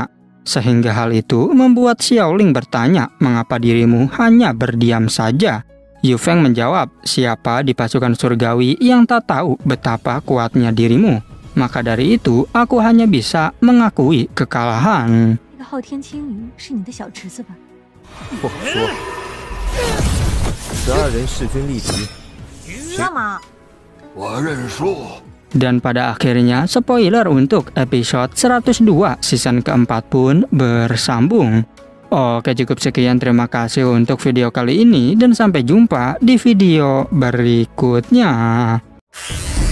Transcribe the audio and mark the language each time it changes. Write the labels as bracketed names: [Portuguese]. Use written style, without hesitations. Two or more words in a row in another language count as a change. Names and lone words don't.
[Indonesian] Sehingga hal itu membuat Xiaoling bertanya, mengapa dirimu hanya berdiam saja? Yu Feng menjawab, siapa di pasukan surgawi yang tak tahu betapa kuatnya dirimu? Maka dari itu, aku hanya bisa mengakui kekalahan. [Chinese] 那个昊天青鱼是你的小侄子吧？不好说。12人势均力敌。那么，我认输。 [Indonesian] Dan pada akhirnya, spoiler untuk episode 102 season keempat pun bersambung. Oke, cukup sekian. Terima kasih untuk video kali ini dan sampai jumpa di video berikutnya.